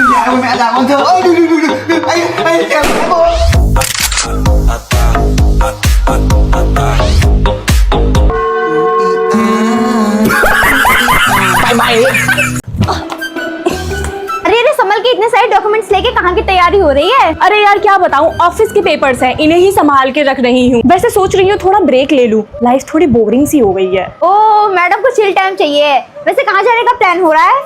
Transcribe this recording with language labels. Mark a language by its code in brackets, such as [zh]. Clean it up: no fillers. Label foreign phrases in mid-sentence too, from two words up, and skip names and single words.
[vi] ôi mẹ làm con thương ơi anh kìa mày mày [hi] अरे संभल के इतने सारे डॉक्यूमेंट्स लेके कहाँ की तैयारी हो रही है? अरे यार क्या बताऊं, ऑफिस के पेपर्स हैं, इन्हें ही संभाल के रख रही हूँ। वैसे सोच रही हूँ थोड़ा ब्रेक ले लूं, लाइफ थोड़ी बोरिंग सी हो गई है। ओह मैडम को [en] chill time [hi] चाहिए। वैसे कहाँ जाने का प्लान हो रहा है?